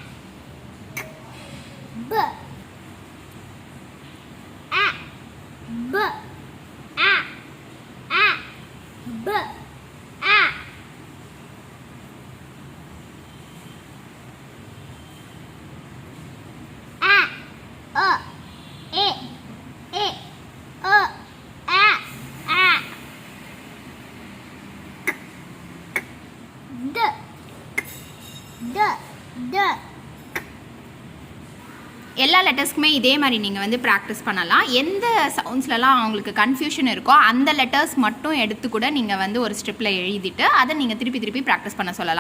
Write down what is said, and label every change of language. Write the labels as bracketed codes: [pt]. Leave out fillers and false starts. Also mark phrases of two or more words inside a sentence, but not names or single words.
[en] B A B A A B A A E E [ta] எல்லா லெட்டர்ஸ்க்குமே இதே மாதிரி நீங்கள் வந்து ப்ராக்டிஸ் பண்ணலாம். எந்த சவுண்ட்ஸ்லலாம் அவங்களுக்கு கன்ஃபியூஷன் இருக்கோ அந்த லெட்டர்ஸ் மட்டும் எடுத்து கூட நீங்கள் வந்து ஒரு ஸ்ட்ரிப்பில் எழுதிட்டு அதை நீங்கள் திருப்பி ப்ராக்டிஸ் பண்ண சொல்லலாம்.